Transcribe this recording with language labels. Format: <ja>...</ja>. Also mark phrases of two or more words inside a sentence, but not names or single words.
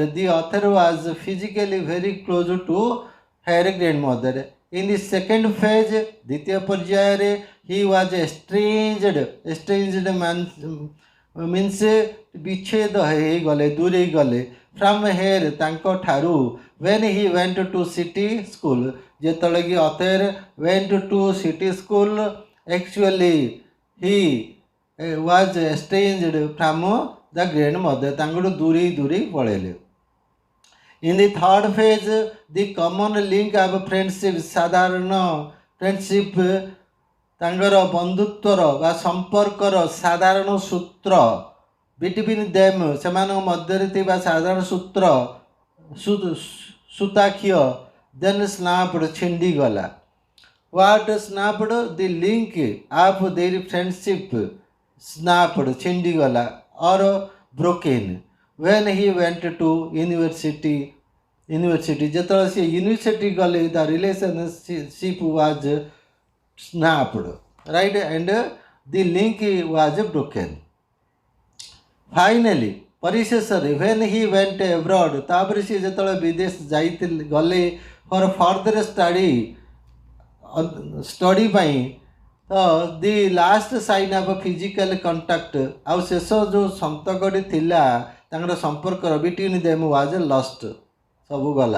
<en>The author was physically very close to her grandmother. In the second phase,</en> <or>ଦ୍ୱିତୀୟ ପର୍ଯ୍ୟାୟରେ,</or> <en>he was estranged means</en> <or>ବିଚ୍ଛେଦ ହେଇଗଲେ, ଦୂରେଇ ଗଲେ।</or> <en>from her,</en> <or>ତାଙ୍କ ଠାରୁ।</or> <en>when he went to city school,</en> <or>ଯେତେବେଳେ କି</or> <en>author went to city school, actually he was estranged from the grandmother,</en> <or>ତାଙ୍କଠୁ ଦୂରେଇ ପଳେଇଲେ।</or> <en>in the third phase, the common link of friendship,</en> <or>ସାଧାରଣ ଫ୍ରେଣ୍ଡସିପ୍, ତାଙ୍କର ବନ୍ଧୁତ୍ୱର ବା ସମ୍ପର୍କର ସାଧାରଣ ସୂତ୍ର,</or> <en>between them,</en> <or>ସେମାନଙ୍କ ମଧ୍ୟରେ ଥିବା ସାଧାରଣ ସୂତ୍ର, ସୂତାଖିଅ,</or> <en>then snapped,</en> <or>ଛିଣ୍ଡିଗଲା।</or> <en>What snapped? The link of their friendship snapped, ଛିଣ୍ଡିଗଲା, or broken। When he went to university,</en> <or>ଯେତେବେଳେ ସେ ୟୁନିଭର୍ସିଟି ଗଲେ,</or> <en>the relationship was snapped, right, and the link was broken.</en> <or>ଫାଇନାଲି, ପରିଶେଷରେ,</or> <en>when he went abroad,</en> <or>ତାପରେ ସେ ଯେତେବେଳେ ବିଦେଶ ଗଲେ</or> <en>for further study</en> <or>ପାଇଁ, ତ</or> <en>the last sign of physical contact,</en> <or>ଆଉ ଶେଷ ଯେଉଁ ସନ୍ତକଟି ଥିଲା ତାଙ୍କର ସମ୍ପର୍କର,</or> <en>between them was lost,</en> <or>ସବୁ ଗଲା।</or>